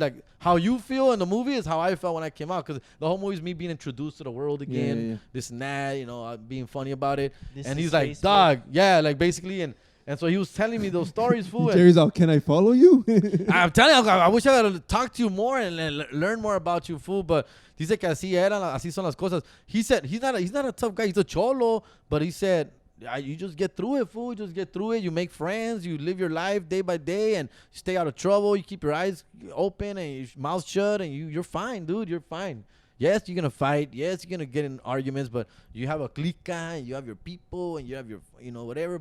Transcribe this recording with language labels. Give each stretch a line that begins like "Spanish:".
English: Like, how you feel in the movie is how I felt when I came out. Because the whole movie is me being introduced to the world again. Yeah. This and that, you know, being funny about it. This And is he's like, Facebook. dog, yeah, like basically. And so he was telling me those stories, fool. and Jerry's all, can I follow you? I'm telling you, I wish I could talk to you more and learn more about you, fool. But
Spanish: dice que así son las cosas.
English: He said he's not a tough guy. He's a cholo. But he said, you just get through it, fool. You just get through it. You make friends. You live your life day by day, and you stay out of trouble. You keep your eyes open and your mouth shut, and you're fine, dude. You're fine. Yes, you're gonna fight. Yes, you're gonna get in arguments, but you have a clica, and you have your people, and you have your, whatever.